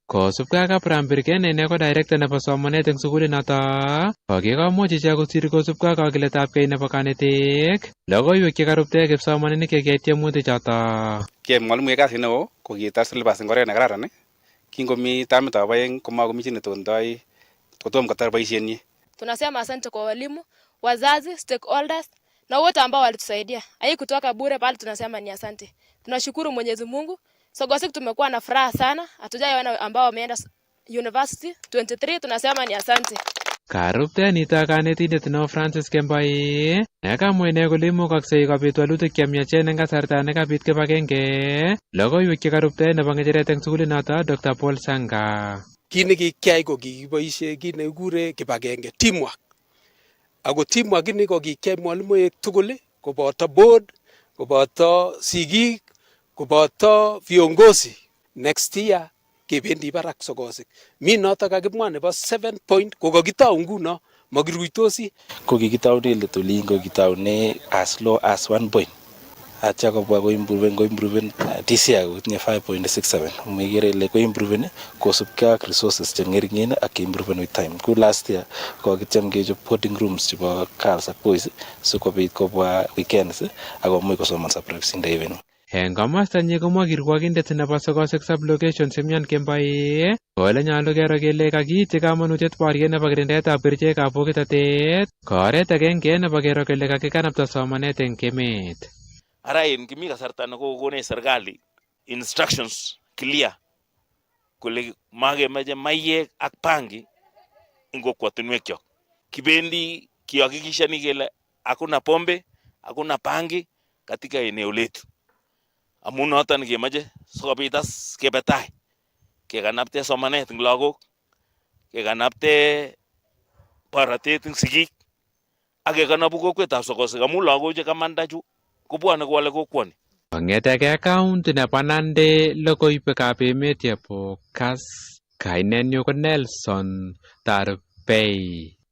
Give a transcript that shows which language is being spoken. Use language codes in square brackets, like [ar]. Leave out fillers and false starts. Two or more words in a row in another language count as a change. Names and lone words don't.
[kln] Kosubkei ak Abraham Birken ne ko director nebo somanet eng sukulinoto, kokikomuch ichek kosir kosubkei ak kakiletabgei nebo kanetik. Logoiwek chekarubte kipsomaninik chekiai tiemutik choto. Kiyai mwalimu kasit neo kokitar syllabus eng oret nekararan. Kingomi tamitab aeng komakomi chi netondoi kotom kotar boisienyi. [sw] Tunasema asante kwa walimu, wazazi, stakeholders na wote ambao walitusaidia. Haikutoka bure bali tunasema ni asante. Tunashukuru Mwenyezi Mungu. Sokosik tumekuwa na furaha sana. Hatujaiona ambao wameenda university 23 tunasema ni asante. [kln] Karubte nito kanetindet neo Francis Kembai nekamwa ine kole imukoksei kobit walutik chemiachen eng kasarta nekabit kibagenge. Logoiwek chekarubte nebo ng'echeret eng sukulinoto Dr. Paul Sanga. Kit nekikyai ko kikiboisie kit nekikure kibagenge, teamwork. Ako teamwork ini ko kikyai mwalimuek tugul koboto board, koboto sigik, koboto viongozi. [en] Next year [kln] kebendi barak sokosik. Mi noto kakimwa nebo 7 point ko kakitau nguno makiruitosi. Ko kikitaune letolin ko kitaune [en] as low as 1 point. [kln] Atya kobwa ko improven [en] this year [kln] kotinye 5.67. Umekere ile ko improven kosubkei ak resources cheng'ering'en ak improven [en] with time. [kln] Ku [en] last year [kln] ko kityem kechop [en] boarding rooms [kln] chebo girls ak boys sikobit kobwa weekends akomuch kosomanso [en] privacy even. [kln] Eng komostanyi komwa kirwokindet nebo sokosik sublocation Simeon Kembai kole nyolu kero kele kakiityi kamanutiet boriet nebo kirindaetab kerichekab bokitotet ko oret agenge nebo kero kele kakikanapta somanet eng emet. Ara en kimi kasarta nekokonech serikali [en] instructions clear [kln] kole makemeche maiyek ak bangi eng kokwotinwekyok. [sw] Kibendi kihakikishani kele hakuna pombe, hakuna bangi katika eneo letu. [kln] Amu noton kemeche sikobit as kebe tai kekanapte somanet eng lagok, kekanapte borotet eng sigik ak kekanapu kokwetab sokosik amu lagok chekamanda chu kobwane kowale kokwoni. Kong'eteke county nebo Nandi logoiwekab emet chebo Kass, kainenyu ko Nelson Tarbei.